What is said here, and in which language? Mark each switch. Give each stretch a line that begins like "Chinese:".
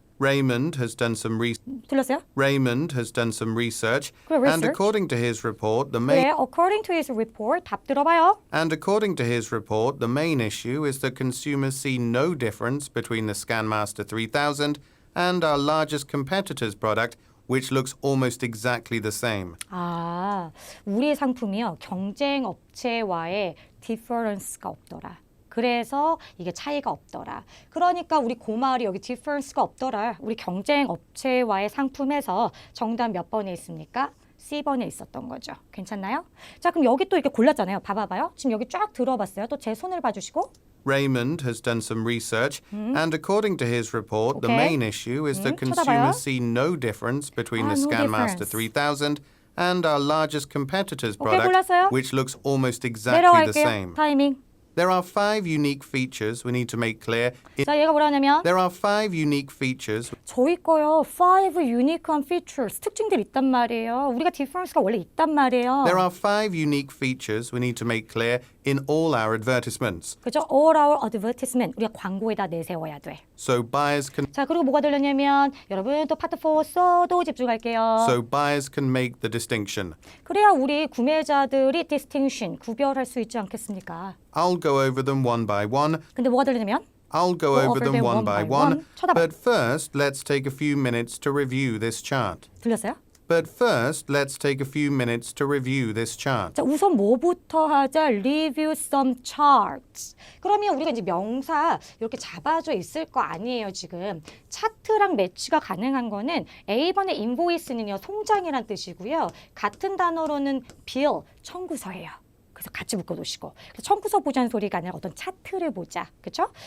English: Raymond has done some
Korean: 들렸어요?
English: Raymond has done some research,
Korean: 그래,
English: and research? according to his report, the main 네, according to his report,
Korean: 답 들어봐요.
English: and according to his report, the main issue is that consumers see no difference between the ScanMaster 3000 and our largest competitor's product, which looks almost exactly the same.
Korean: 아, 우리 상품이요. 경쟁 업체와의 디퍼런스가 없더라. 그래서 이게 차이가 없더라. 그러니까 우리 고말이 여기 디퍼런스가 없더라. 우리 경쟁 업체와의 상품에서 정답 몇 번에 있습니까? C번에 있었던 거죠. 괜찮나요? 자, 그럼 여기 또 이렇게 골랐잖아요. 봐봐요. 지금 여기 쫙 들어봤어요. 또 제 손을 봐주시고. Raymond has done some research, and according to his report, the
English: Okay. main issue is that
Korean: 쳐다봐요.
English: consumers see no difference between the no Scanmaster difference. 3000 and our largest competitor's Okay, product,
Korean: 골랐어요?
English: which looks almost exactly the
Korean: 내려갈게요.
English: same.
Korean: 타이밍.
English: There are 5 unique features we need to make clear.
Korean: 자, 얘가 뭐라 하냐면
English: There are 5 unique features
Korean: 저희 거요. 5 unique한 features, 특징들이 있단 말이에요. 우리가 difference가 원래 있단 말이에요.
English: There are 5 unique features we need to make clear in all our advertisements,
Korean: 그죠?
English: All our advertisement.
Korean: 우리가 광고에다 내세워야 돼.
English: so buyers can
Korean: 자, 그리고 뭐가 들렸냐면 여러분 또 파트 4 써도 집중할게요.
English: make the distinction.
Korean: 그래야 우리 구매자들이 distinction, 구별할 수 있지 않겠습니까?
English: I'll go over them one by one.
Korean: 근데 뭐가 들리냐면
English: I'll go over them one by one.
Korean: 쳐다봐.
English: But first, let's take a few minutes to review this chart.
Korean: 들렸어요?
English: But first, let's take a few minutes to review this chart.
Korean: 자, 우선 뭐부터 하자?
English: Review some charts.
Korean: 그러면 우리가 이제 명사 이렇게 잡아져 있을 거 아니에요, 지금. 차트랑 매치가 가능한 거는 A번의 invoice는요, 송장이란 뜻이고요. 같은 단어로는 bill, 청구서예요. 그래서 같이 묶어놓으시고 그래서 청구서 보자는 소리가 아니라 어떤 차트를 보자. 그렇죠?